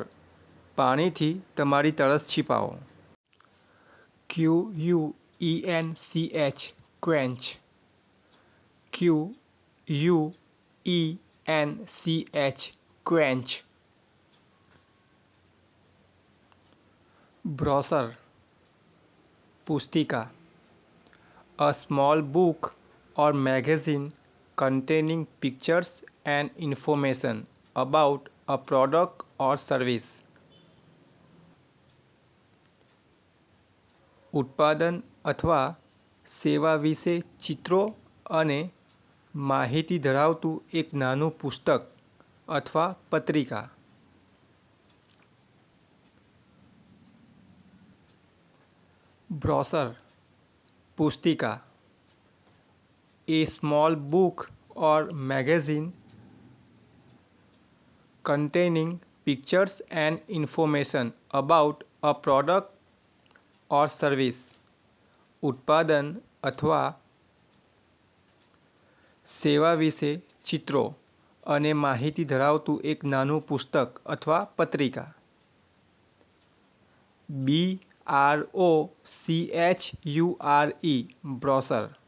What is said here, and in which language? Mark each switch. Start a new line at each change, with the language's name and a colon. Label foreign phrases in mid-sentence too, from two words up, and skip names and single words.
Gujarati: પાણીથી તમારી તરસ छिपाવો.
English: QUENCH quench. QUENCH quench.
Gujarati: બ્રોશર પુસ્તિકા.
English: A small book or magazine containing pictures and information about a product or service.
Gujarati: ઉત્પાદન અથવા સેવા વિશે ચિત્રો અને માહિતી ધરાવતું એક નાનું પુસ્તક અથવા પત્રિકા. બ્રોશર પુસ્તિકા.
English: A small book or magazine containing pictures and information about a product or service.
Gujarati: ઉત્પાદન અથવા સેવા વિશે ચિત્રો અને માહિતી ધરાવતું એક નાનું પુસ્તક અથવા પત્રિકા.
English: BROCHURE brochure.